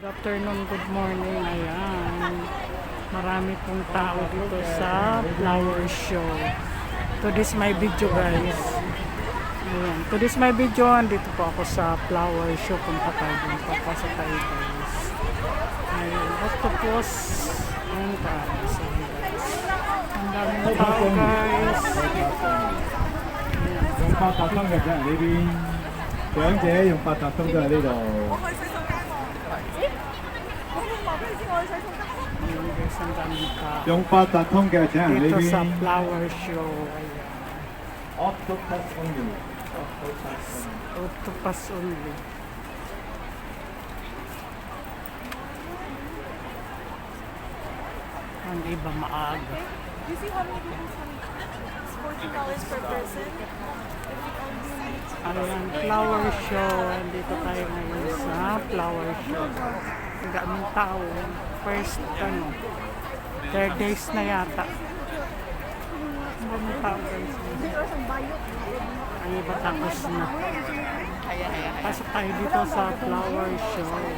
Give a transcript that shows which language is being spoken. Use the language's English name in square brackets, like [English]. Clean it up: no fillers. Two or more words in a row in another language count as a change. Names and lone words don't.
[English] afternoon, good morning. [Filipino] Ayan. Marami pong tao dito sa flower show. [English] To this my video, guys. Ayan. To this my video, [Filipino] andito po ako sa flower show. Punta tayo dun. Papasok tayo, guys. Ayan. Octopus. Ayan, guys. Ang daming tao, guys. Ayan. [Cantonese] 用八達通嘅啫，呢邊長者用八達通都喺呢度。 [Filipino] Ayan, guys. Ang daming tao. [Cantonese] 用八達通嘅請人呢 [Filipino] Dito sa [Cantonese] 邊。 [Filipino] flower show. Ayan. [English] Octopus only. Octopus only. Octopus only. [Filipino] Ang iba maaga. [English] You see how many people come? It's $14 per person. [Filipino] Ayan, flower show. Andito tayo ngayon sa flower show. Ang daming tao. [English] First, third days [Filipino] na yata. Ang daming tao, guys. Ang iba tapos na. Pasok tayo dito sa flower show.